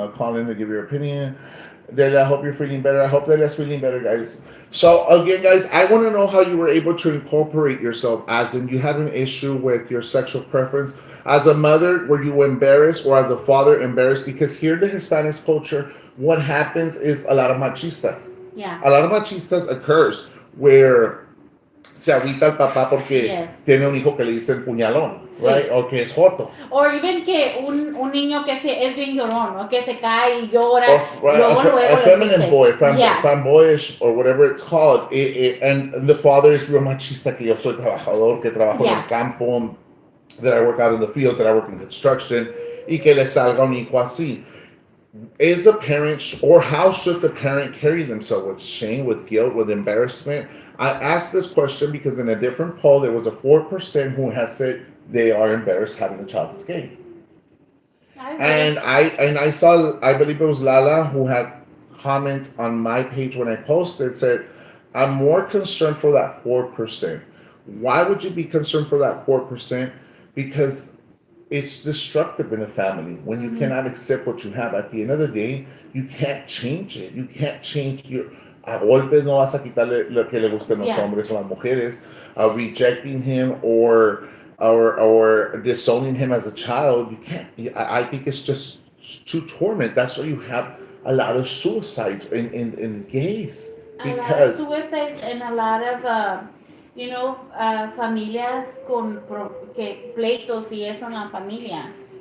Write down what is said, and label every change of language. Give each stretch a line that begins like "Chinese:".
English: Call in to give your opinion. Then I hope you're feeling better. I hope that that's feeling better, guys. So again, guys, I want to know how you were able to incorporate yourself, as in you had an issue with your sexual preference. As a mother, were you embarrassed, or as a father embarrassed? Because here in the Hispanic culture, what happens is a lot of machista. Yeah. A lot of machistas occurs where
Spanish: se agüita el papá porque tiene un hijo que le dicen puñalón,
English: right?
Spanish: O que es joto.
English: Or even
Spanish: que un niño que es bien llorón, o que se cae y llora.
English: A feminine boy, fanboyish, or whatever it's called. And the father is real machista,
Spanish: que yo soy trabajador, que trabajo en el campo,
English: that I work out in the field, that I work in construction,
Spanish: y que le salga un hijo así.
English: is the parent or how should the parent carry themselves with shame, with guilt, with embarrassment? I asked this question because in a different poll there was a 4% who has said they are embarrassed having a child that's gay. I And agree. I saw, I believe it was Lala who had comments on my page when I posted, said, I'm more concerned for that 4%. Why would you be concerned for that 4%? Because it's destructive in a family when you Mm-hmm. cannot accept what you have. At the end of the day, you can't change it. You can't change your.
Spanish: A golpes no vas a quitarle lo que le gusten los
English: Yeah.
Spanish: hombres o las mujeres.
English: Rejecting him or disowning him as a child, you can't. I think it's just too torment. That's why you have a lot of suicides in gays A lot of because suicides and a lot of,
Spanish: familias con que pleitos y eso en la familia.